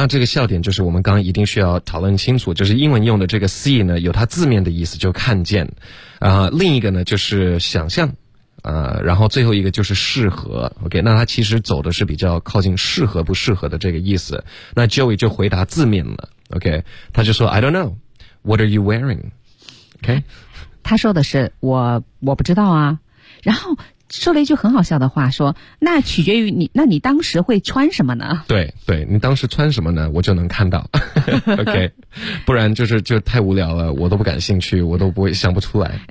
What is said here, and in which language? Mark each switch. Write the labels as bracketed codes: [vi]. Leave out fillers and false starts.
[zh] 然后这个笑点就是我们刚刚一定需要讨论清楚，就是英文用的这个 see 呢，有它字面的意思，就看见。另一个呢就是想象，然后最后一个就是适合。 OK， 那他其实走的是比较靠近适合不适合的这个意思。那 Joey 就回答字面了。 OK， 他就说 [en] I don't know， What are you wearing？ OK。 [zh] 他说的是我不知道啊，然后说了一句很好笑的话，说那取决于你，那你当时会穿什么呢？对对，你当时穿什么呢？我就能看到。 OK， 不然就太无聊了，我都不感兴趣，我都不会想不出来。